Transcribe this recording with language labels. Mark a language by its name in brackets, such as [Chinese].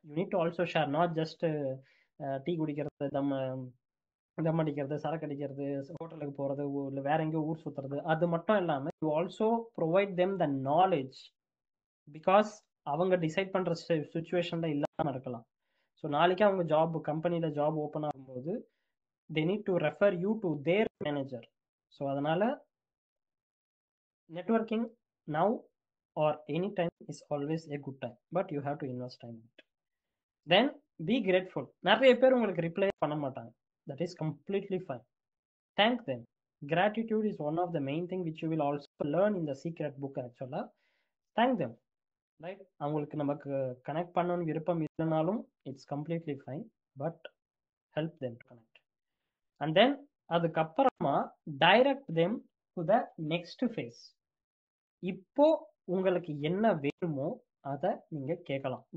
[English] you need to also share, not just [Tamil] tea குடிக்கிறது, தம் அடிக்கிறது, சரக்கு அடிக்கிறது, ஹோட்டலுக்கு போகிறது, இல்லை வேற எங்கேயோ ஊர் சுற்றுறது, அது மட்டும் இல்லாமல் [English] You also provide them the knowledge. [Tamil] Because அவங்க டிசைட் பண்ணுற சுச்சுவேஷனில் இல்லாமல் இருக்கலாம். [English] so [Tamil] நாளைக்கு அவங்க கம்பெனியில் ஜாப் ஓப்பன் ஆகும்போது [English] they need to refer you to their manager. So [Tamil] அதனால [English] networking now or any time is always a good time, but you have to invest time in it. Then be grateful. [Tamil] நிறைய பேர் உங்களுக்கு reply பண்ண மாட்டாங்க, [English] that is completely fine. Thank them. Gratitude is one of the main thing which you will also learn in the secret book actually. Thank them, right? [Tamil] அவங்களுக்கு நமக்கு connect பண்ணணும்னு விருப்பம் இல்லைனாலும் [English] It's completely fine, but help them to connect. And then [Tamil] அதுக்கப்புறமா [English] Direct them to the next phase. [Tamil] இப்போ உங்களுக்கு என்ன வேணுமோ அதை நீங்க கேட்கலாம்.